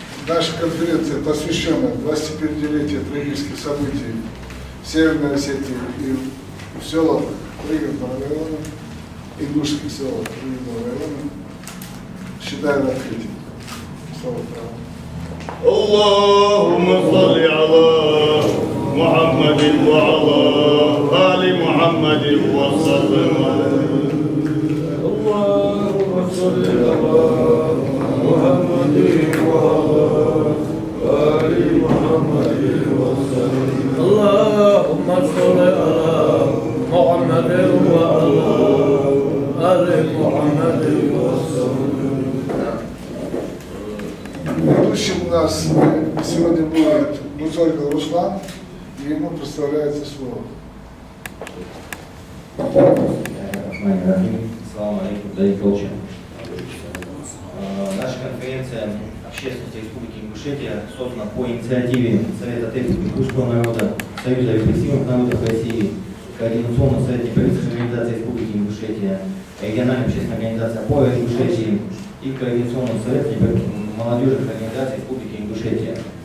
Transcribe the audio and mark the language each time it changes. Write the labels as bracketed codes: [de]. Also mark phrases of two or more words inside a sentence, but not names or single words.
[ru] Наша конференция посвящена 25-летию трагических событий в Северной Осетии и в селах Пригородного района, ингушских селах Пригородного района. Считаю открытием. Слово право. [ar] اللهم صل على محمد وعلى آل محمد وسلم عليه. اللهم صل على محمد وعلى آل محمد وسلم. اللهم صل على محمد وعلى آل محمد وسلم. [ru] Ведущим у нас сегодня будет Музольгал Руслан, и ему представляется слово. [ar] سلام عليكم, [ru] дорогие толчи. Наша конференция общественности Республики Ингушетия создана по инициативе Совета ингушского народа, Союза репрессивных народов России, Координационного совета неправительственных организаций Республики Ингушетия, региональной общественной организации «Опора Ингушетии» и Координационного совета молодежных организаций Республики Ингушетия.